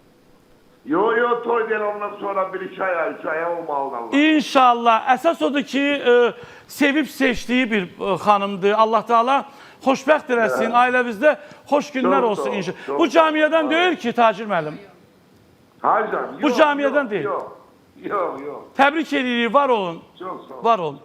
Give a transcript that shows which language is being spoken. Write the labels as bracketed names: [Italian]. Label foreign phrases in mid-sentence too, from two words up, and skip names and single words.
[Azerbaijani] Yo, toy deyil, ondan sonra 1-2 aya olmalıdır Allah. İnşallah. Əsas odur ki, sevib seçdiyi bir xanımdır. Allah Teala xoşbəxt eləsin. Ailəmizdə xoş günlər olsun inşallah. Bu camiadan deyil ki, Tacir müəllim. [Turkish] Hayır canım. Bu yok, camiadan yok, değil. Yok. [Azerbaijani] Təbrik edirik, var olun. [Turkish] Çok sağ ol. [Azerbaijani] Var olun.